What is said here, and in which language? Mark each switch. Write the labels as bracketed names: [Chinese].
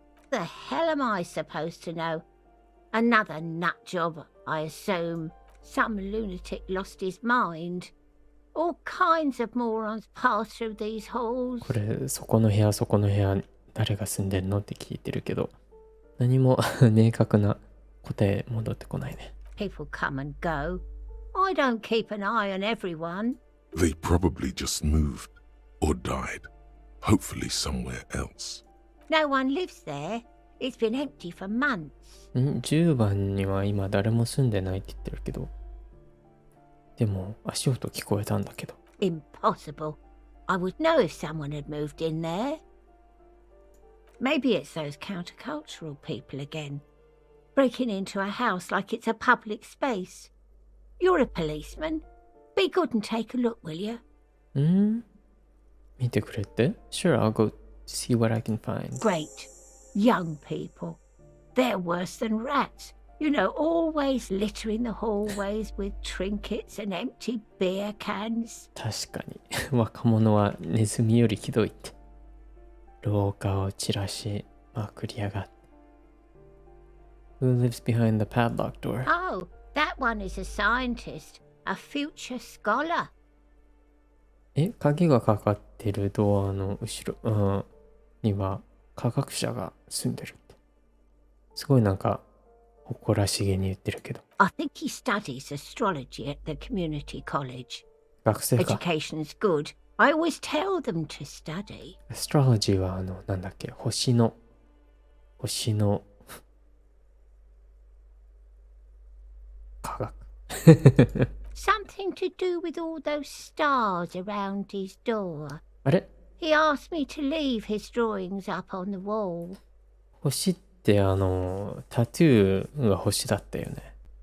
[English] The hell am I supposed to know? Another nut job, I assume. Some lunatic lost his mind. All kinds of morons pass through these halls. [Japanese] これ、そこの部屋、そこの部屋、誰が住んでんのって聞いてるけど、何も明確な答え戻ってこないね。 [English] People come and go. I don't keep an eye on everyone. They probably just moved or died, hopefully somewhere else. No one lives there. It's been empty for months. [Japanese] 10番には今誰も住んでないって言ってるけど、でも足音聞こえたんだけど。 [English] Impossible. I would know if someone had moved in there. Maybe it's those countercultural people again, breaking into a house like it's a public space. You're a policeman. Be good and take a look, will you? [Japanese] 見てくれて？ [English] Sure, I'll go see what I can find. Great. Young people. They're worse than rats. You know, always littering the hallways with trinkets and empty beer cans. [Japanese] 確かに若者はネズミよりひどいって。廊下を散らしまくりやがって。 [English] Who lives behind the padlock door? Oh, that one is a scientist, a future scholar. [Japanese] 鍵がかかってるドアの後ろ、には科学者が住んでるって。すごいなんか誇らしげに言ってるけど。 [English] I think he studies astrology at the community college. [Japanese] 学生か。 [English] Education's good. I always tell them to study. [Japanese] Astrology はなんだっけ、星の科学。 [English] Something to do with all those stars around his door. [Japanese] あれ？ [English] He asked me to leave his drawings up on the wall. [Japanese] 星ってタトゥーが星だったよね。